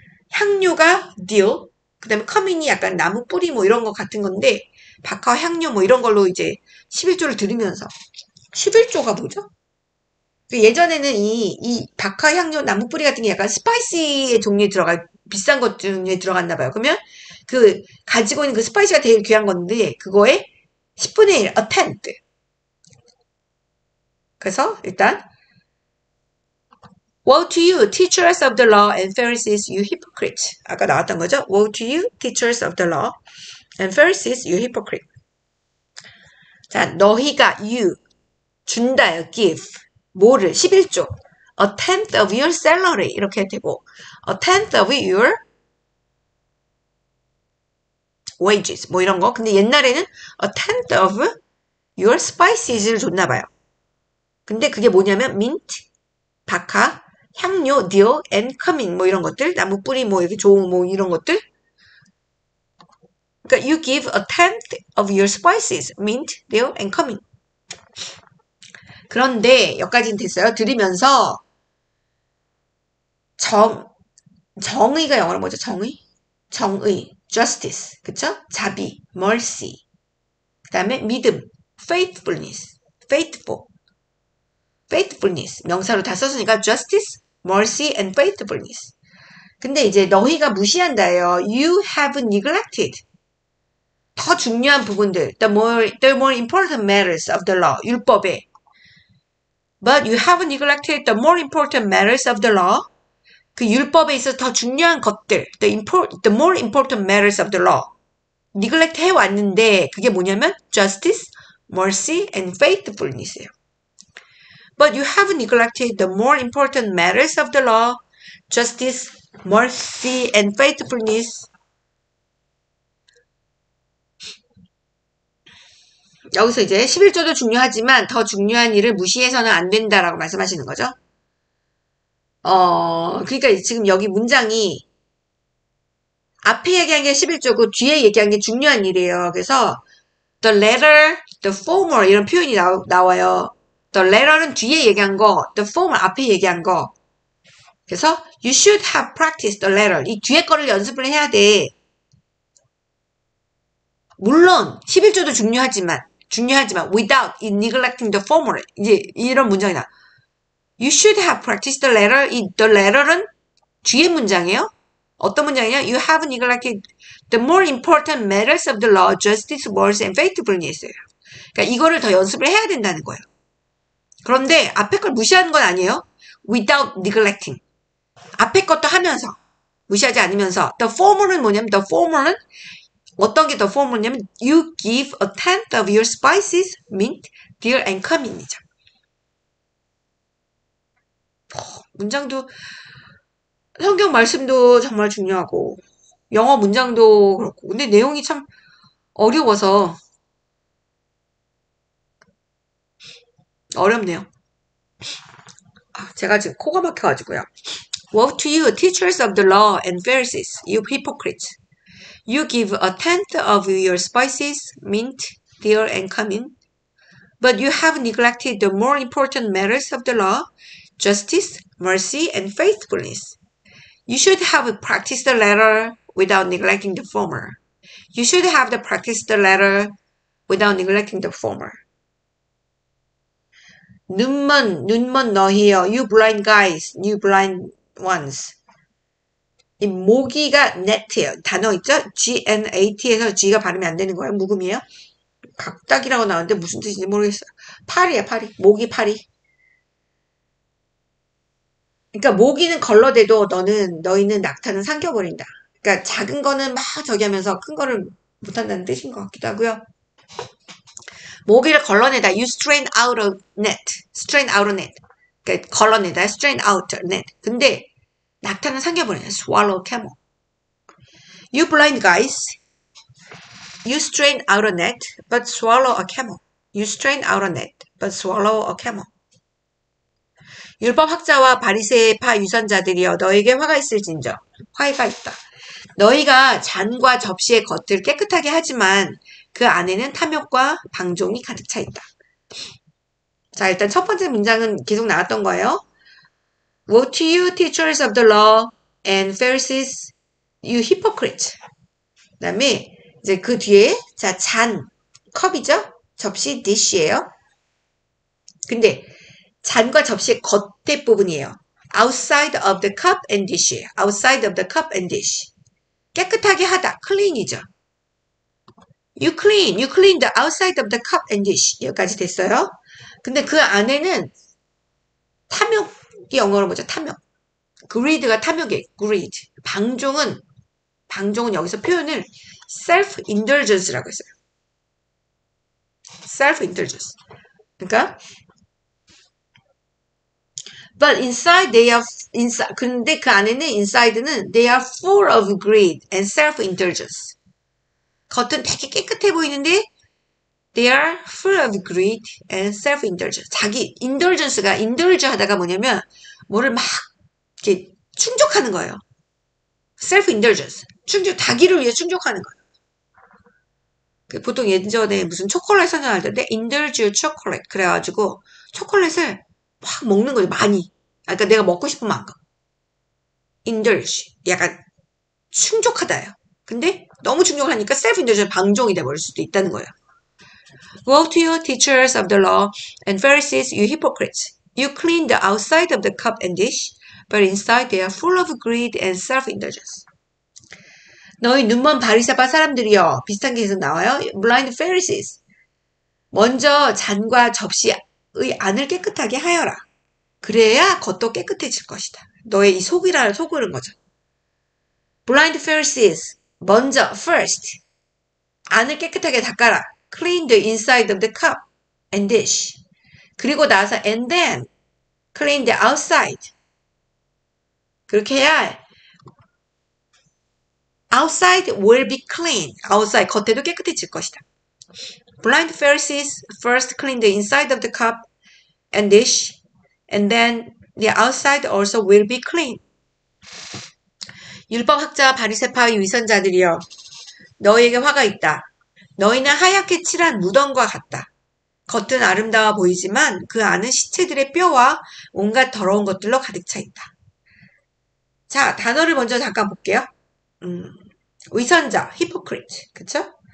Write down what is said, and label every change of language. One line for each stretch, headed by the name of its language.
Korean: 향료가 dill 그 다음에 cumin이 약간 나무 뿌리 뭐 이런 거 같은 건데 박하 향료 뭐 이런 걸로 이제 11조를 들으면서 11조가 뭐죠? 예전에는 이 박하 향료 나무 뿌리 같은 게 약간 스파이시의 종류에 비싼 것 중에 들어갔나 봐요. 그러면 그 가지고 있는 그 스파이시가 되게 귀한 건데 그거에 10분의 1, a tenth. 그래서 일단
English: Woe to you, teachers of the law and Pharisees, you hypocrites.
Korean: 아까 나왔던 거죠?
English: Woe to you, teachers of the law and Pharisees, you hypocrite.
Korean: 자, 너희가 you 준다요, give. 뭐를? 11조.
English: A tenth of your salary
Korean: 이렇게 되고
English: a tenth of your wages
Korean: 뭐 이런 거. 근데 옛날에는
English: a tenth of your spices
Korean: 를 줬나 봐요. 근데 그게 뭐냐면 mint, 박하, 향료, dill, and cumin 뭐 이런 것들, 나무 뿌리 뭐 이렇게 좋은 뭐 이런 것들. 그러니까
English: you give a tenth of your spices, mint, dill, and cumin.
Korean: 그런데 여기까지는 됐어요. 들으면서 정의가 영어로 뭐죠? 정의, justice, 그쵸? 자비, mercy. 그 다음에 믿음, faithfulness, faithfulness 명사로 다 썼으니까
English: justice, mercy, and faithfulness.
Korean: 근데 이제 너희가 무시한다예요.
English: You have neglected.
Korean: 더 중요한 부분들,
English: the more important matters of the law, 율법에. But you have neglected the more important matters of the law.
Korean: 그 율법에 있어서 더 중요한 것들,
English: the more important matters of the law. neglect
Korean: 해왔는데 그게 뭐냐면
English: justice, mercy, and faithfulness예요. But you have neglected the more important matters of the law, justice, mercy, and faithfulness.
Korean: 여기서 이제 11조도 중요하지만 더 중요한 일을 무시해서는 안 된다라고 말씀하시는 거죠. 그러니까 지금 여기 문장이 앞에 얘기한 게 11조고 뒤에 얘기한 게 중요한 일이에요. 그래서 the latter, the former 이런 표현이 나와요. The letter는 뒤에 얘기한 거, the former 앞에 얘기한 거. 그래서
English: you should have practiced the letter.
Korean: 이 뒤에 거를 연습을 해야 돼. 물론 11조도 중요하지만 중요하지만
English: without neglecting the former.
Korean: 이제 이런 문장이다.
English: You should have practiced the latter.
Korean: 이 the latter는 뒤에 문장이에요. 어떤 문장이냐?
English: You have neglected the more important matters of the law, justice, mercy, and faithfulness예요.
Korean: 그러니까 이거를 더 연습을 해야 된다는 거예요. 그런데 앞에 걸 무시하는 건 아니에요.
English: Without neglecting.
Korean: 앞에 것도 하면서 무시하지 않으면서 the former는 뭐냐면 the former는 어떤 게 the former냐면
English: you give a tenth of your spices, mint, dill, and cumin
Korean: 이죠. 문장도 성경 말씀도 정말 중요하고 영어 문장도 그렇고 근데 내용이 참 어려워서 어렵네요. 제가 지금 코가 막혀가지고요.
English: Woe to you, teachers of the law and Pharisees, you hypocrites! You give a tenth of your spices, mint, dill, and cumin, but you have neglected the more important matters of the law, justice, mercy, and faithfulness. You should have practiced the latter without neglecting the former. You should have practiced the latter without neglecting the former.
Korean: 눈먼 너희여,
English: you blind guys, you blind ones.
Korean: 이 모기가 net예요. 단어 있죠? G-N-A-T에서 G가 발음이 안 되는 거예요. 묵음이에요. 각닭이라고 나오는데 무슨 뜻인지 모르겠어요. 파리야, 파리. 모기 파리. 그러니까 모기는 걸러대도 너희는 낙타는 삼켜버린다. 그러니까 작은 거는 막 저기 하면서 큰 거를 못한다는 뜻인 것 같기도 하고요. 모기를 걸러내다.
English: You strain out a net. strain out a net.
Korean: 그러니까 걸러내다.
English: strain out a net.
Korean: 근데 낙타는 삼켜버린다.
English: swallow camel. You blind guys. You strain out a net, but swallow a camel. You strain out a net, but swallow a camel.
Korean: 율법학자와 바리새파 유선자들이여 너에게 화가 있을진저. 화가 있다. 너희가 잔과 접시의 겉을 깨끗하게 하지만 그 안에는 탐욕과 방종이 가득 차 있다. 자, 일단 첫 번째 문장은 계속 나왔던 거예요.
English: Woe to you, teachers of the law and Pharisees, you hypocrites.
Korean: 그 다음에 이제 그 뒤에 자, 잔, 컵이죠? 접시, dish예요. 근데 잔과 접시의 겉에 부분이에요.
English: outside of the cup and dish예요. outside of the cup and dish.
Korean: 깨끗하게 하다, clean이죠.
English: You clean the outside of the cup and dish.
Korean: 여기까지 됐어요. 근데 그 안에는 탐욕이 영어로 뭐죠? 탐욕. greed가 탐욕이에요. greed. 방종은 여기서 표현을 self-indulgence라고 했어요.
English: self-indulgence. 그러니까 but inside they are
Korean: 근데 그 안에는
English: inside는 they are full of greed and self-indulgence.
Korean: 겉은 되게 깨끗해 보이는데
English: they are full of greed and self-indulgence.
Korean: 자기 indulgence가 indulge 하다가 뭐냐면 뭐를 막 이렇게 충족하는 거예요.
English: self-indulgence.
Korean: 자기를 위해 충족하는 거예요. 보통 예전에 무슨 초콜릿 선전할 때
English: indulge your chocolate
Korean: 그래가지고 초콜릿을 확 먹는 거죠. 많이. 그러니까 내가 먹고 싶은 만큼. indulge. 약간 충족하다예요. 근데 너무 충족하니까 self-indulgence 방종이 돼버릴 수도 있다는 거예요.
English: Woe to you, teachers of the law and Pharisees, you hypocrites! You clean the outside of the cup and dish, but inside they are full of greed and self-indulgence.
Korean: 너희 눈먼 바리새파 사람들이여. 비슷한 게 계속 나와요. Blind Pharisees. 먼저 잔과 접시의 안을 깨끗하게 하여라. 그래야 겉도 깨끗해질 것이다. 너의 이 속으는 거죠. Blind Pharisees. 먼저, first. 안을 깨끗하게 닦아라.
English: Clean the inside of the cup and dish.
Korean: 그리고 나서
English: and then clean the outside.
Korean: 그렇게 해야
English: outside will be clean. outside
Korean: 겉에도 깨끗해질 것이다.
English: Blind Pharisees first clean the inside of the cup and dish, and then the outside also will be clean.
Korean: 율법학자 바리새파의 위선자들이여 너희에게 화가 있다. 너희는 하얗게 칠한 무덤과 같다. 겉은 아름다워 보이지만 그 안은 시체들의 뼈와 온갖 더러운 것들로 가득 차 있다. 자, 단어를 먼저 잠깐 볼게요. 위선자, hypocrite, 그쵸?